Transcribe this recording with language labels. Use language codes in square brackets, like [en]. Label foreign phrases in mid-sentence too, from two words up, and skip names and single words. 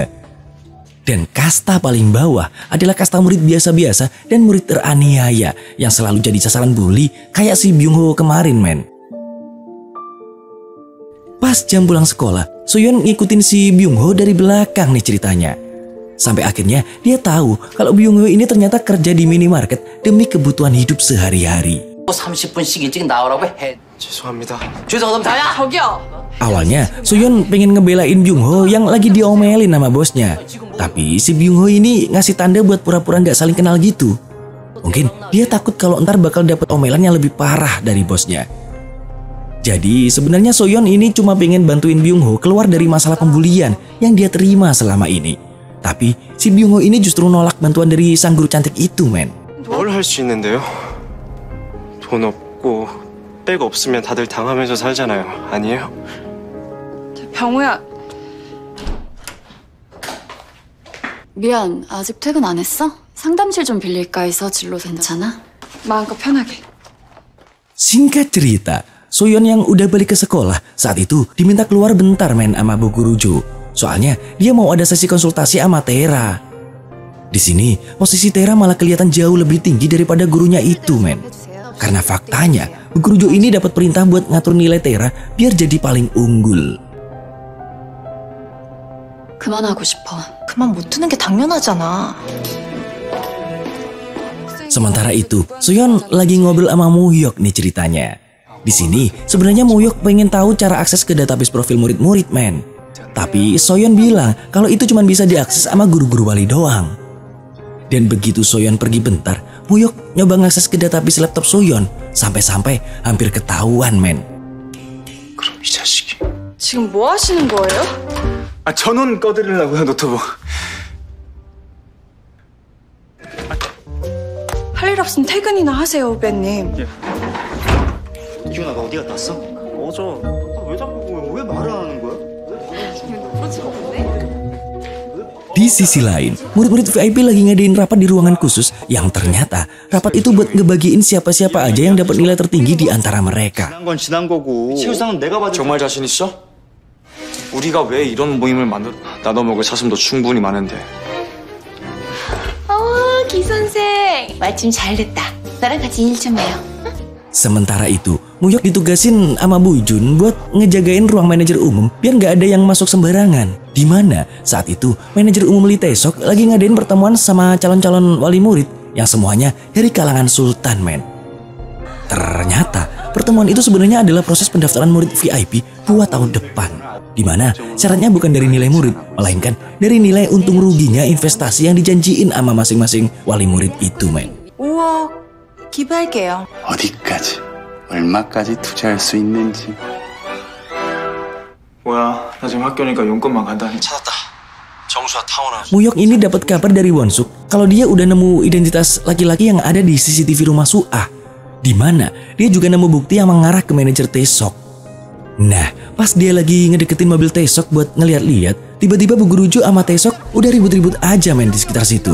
[id] Dan kasta paling bawah adalah kasta murid biasa-biasa dan murid teraniaya yang selalu jadi sasaran bully kayak si Byung-ho kemarin, men. Pas jam pulang sekolah, Soyeon ngikutin si Byung-ho dari belakang nih ceritanya. Sampai akhirnya dia tahu kalau Byung-ho ini ternyata kerja di minimarket demi kebutuhan hidup sehari-hari. [ko] 30분씩 일찍 나오라고 해. 죄송합니다. 죄송하다면 다야. 저기요. [id] Awalnya Soyeon pengen ngebelain Byung-ho yang lagi diomelin sama bosnya. Tapi si Byung-ho ini ngasih tanda buat pura-pura gak saling kenal gitu. Mungkin dia takut kalau ntar bakal dapet omelan yang lebih parah dari bosnya. Jadi sebenarnya Soyeon ini cuma pengen bantuin Byung-ho keluar dari masalah pembulian yang dia terima selama ini. Tapi si Byung-ho ini justru nolak bantuan dari sang guru cantik itu, men. [ko] 뭘 할 수 있는데요? 돈 없고 백 없으면 다들 당하면서 살잖아요. 아니에요? 병우야, 미안, 아직 퇴근 안 했어? 상담실 좀 빌릴까 해서 진로 괜찮아? 마음껏 편하게. [id] Singkat cerita, Soyeon yang udah balik ke sekolah saat itu diminta keluar bentar, men, sama Bu Guru Jo. Soalnya dia mau ada sesi konsultasi sama Taera. Di sini posisi Taera malah kelihatan jauh lebih tinggi daripada gurunya itu, men. Karena faktanya Bu Guru Jo ini dapat perintah buat ngatur nilai Taera biar jadi paling unggul. [ko] 그만하고 싶어. 그만 못 두는 게 당연하잖아. [id] Sementara itu, Soyeon lagi ngobrol sama Muhyuk nih ceritanya. Di sini sebenarnya Muhyuk pengen tahu cara akses ke database profil murid-murid, men. Tapi Soyeon bilang kalau itu cuma bisa diakses sama guru-guru wali doang. Dan begitu Soyeon pergi bentar, Muhyuk nyoba ngakses ke database laptop Soyeon. Sampai-sampai hampir ketahuan, men. [ko] 그럼 이 자식이. 지금 뭐 하시는 거예요? 아, 전원 꺼드리려고요, 노트북. 할 일 없으면 퇴근이나 하세요, 후배님. 기훈아 너 어디 갔다 왔어? 어제 왜 자꾸 왜 말을 안 하는 거야? [id] Di sisi lain, murid-murid VIP lagi ngadain rapat di ruangan khusus yang ternyata rapat itu buat ngebagiin siapa-siapa aja yang dapat nilai tertinggi di antara mereka. [ko] 지난 건 지난 거고 치유상은 내가 받을 정말 자신 있어? 우리가 왜 이런 모임을 만들? 나눠 먹을 사슴도 충분히 많은데. 기선생. 마침 잘 됐다. 나랑 같이 일 좀 해요. [id] Sementara itu, Muhyuk ditugasin sama Bu Jun buat ngejagain ruang manajer umum biar nggak ada yang masuk sembarangan. Dimana saat itu manajer umum Lee Tae-sok lagi ngadain pertemuan sama calon-calon wali murid yang semuanya dari kalangan sultan, men. Ternyata pertemuan itu sebenarnya adalah proses pendaftaran murid VIP buat tahun depan. Dimana syaratnya bukan dari nilai murid, melainkan dari nilai untung ruginya investasi yang dijanjiin sama masing-masing wali murid itu, men. [ko] 5억 기부할게요. 어디까지, 얼마까지 투자할 수 있는지. 뭐야, 나 지금 학교니까 용건만 간다니. 찾았다. 정수와 타오나. [id] Muhyuk ini dapat kabar dari Wonsuk kalau dia udah nemu identitas laki-laki yang ada di CCTV rumah Suah. Di mana dia juga nemu bukti yang mengarah ke manajer Taesok. Nah, pas dia lagi ngedeketin mobil Taesok buat ngeliat-liat, tiba-tiba Bu Guru Jo sama Taesok udah ribut-ribut aja men di sekitar situ.